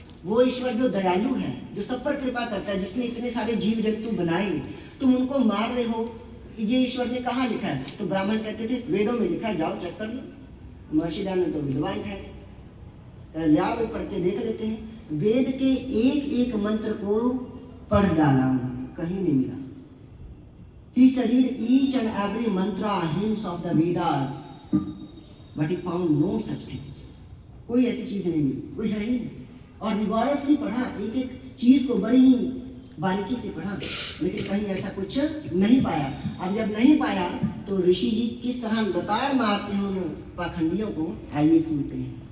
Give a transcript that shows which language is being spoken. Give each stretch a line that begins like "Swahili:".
Hindi: वो ईश्वर जो दयालु है, जो सब पर कृपा करता है, जिसने इतने सारे जीव जंतु बनाए, तुम उनको मार रहे हो, ये ईश्वर ने कहाँ लिखा है? तो ब्राह्मण कहते थे वेदों में लिखा है, जाओ चेक कर लो। महर्षि दयानंद तो विद्वान ठहरे, लिया वे पढ़ के देख लेते हैं। वेद के एक एक मंत्र को पढ़ डाला उन्होंने, कहीं नहीं मिला।
English: He studied each and every mantra, hymns of the Vedas, but he found no such things.
Hindi: कोई ऐसी चीज नहीं मिली, कोई है ही नहीं। और रिवायसली पढ़ा, एक एक चीज को बड़ी ही बारीकी से पढ़ा, लेकिन कहीं ऐसा कुछ नहीं पाया। अब जब नहीं पाया तो ऋषि जी किस तरह लताड़ मारते हैं उन पाखंडियों को, आइए सुनते हैं।